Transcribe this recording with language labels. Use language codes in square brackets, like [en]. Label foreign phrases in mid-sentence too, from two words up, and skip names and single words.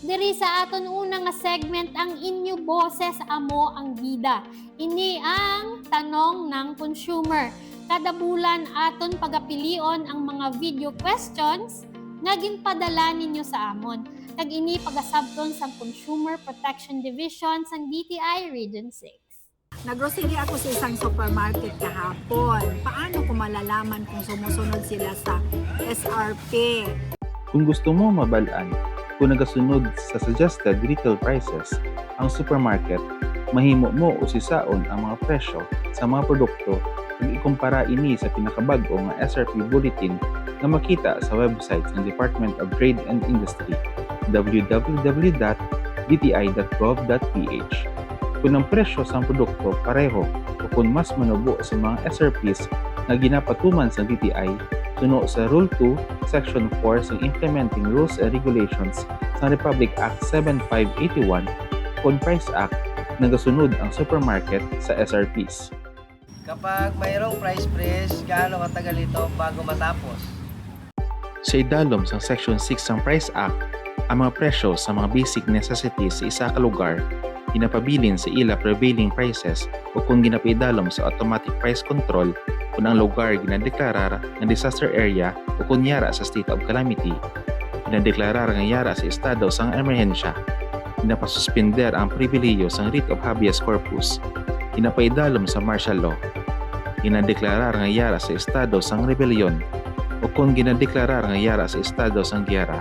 [hil] Diri sa aton unang nga segment ang inyo boses amo ang bida. Ini ang tanong ng consumer. Kada bulan aton pagapilion ang mga [en] video questions [hil] nga ginpadala ninyo sa amon. Kag ini pagasabton sa Consumer Protection Division sang DTI Region 6. [tl] Naggrocery ako sa isang supermarket kahapon. Paano ko malalaman kung sumusunod sila sa SRP? [hil] Kung gusto mo mabalaan kung nagasunod sa [en] suggested retail prices [hil] ang supermarket, mahimo mo usisaon ang mga presyo sa mga produkto ug ikumpara ini sa pinakabag-o nga SRP bulletin nga makita sa website ng Department of Trade and Industry www.dti.gov.ph. Kung ang presyo sa produkto pareho o kung mas manubo sa mga SRPs na ginapatuman sa DTI, suno sa Rule 2, Section 4 sa Implementing Rules and Regulations sa Republic Act 7581 o Price Act, nagasunod ang supermarket sa SRPs. [tl] Kapag mayroong price freeze, gaano katagal ito bago matapos? [hil] Sa idalom sa Section 6 ng Price Act, ang mga presyo sa mga [en] basic necessities [hil] sa isa ka lugar ginapabilin sa ila [en] prevailing prices [hil] o kung ginapaidalom sa [en] automatic price control [hil] kung ang lugar ginadeklarar ng [en] disaster area [hil] o kung yara sa [en] state of calamity, [hil] ginadeklarar ng yara sa estado sang emerhensya, ginapasuspender ang pribilehiyo sang [en] writ of habeas corpus, [hil] ginapaidalom sa [en] martial law, [hil] ginadeklarar nga yara sa estado sang rebellion o kung ginadeklarar nga yara sa estado sang giyera.